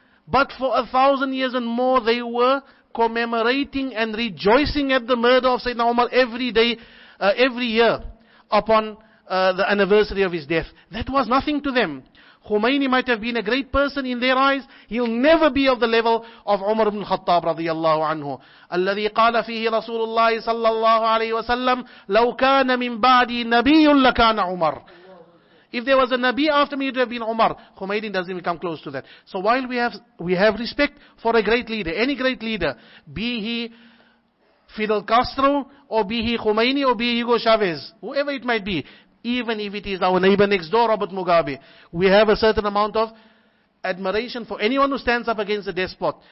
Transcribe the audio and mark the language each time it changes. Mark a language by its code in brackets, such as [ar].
[en] But for 1,000 years and more, they were commemorating and rejoicing at the murder of Sayyidina Umar every day, every year upon the anniversary of his death. That was nothing to them. Khomeini might have been a great person in their eyes. He'll never be of the level of Umar ibn Khattab radiyallahu anhu. [ar] الذي قال فيه رسول الله صلى الله عليه وسلم لو كان من بعدي نبي لكان عمر. [en] If there was a Nabi after me, it would have been Umar. Khomeini doesn't even come close to that. So while we have respect for a great leader, any great leader, be he Fidel Castro, or be he Khomeini, or be he Hugo Chavez, whoever it might be, even if it is our neighbor next door, Robert Mugabe, we have a certain amount of admiration for anyone who stands up against a despot.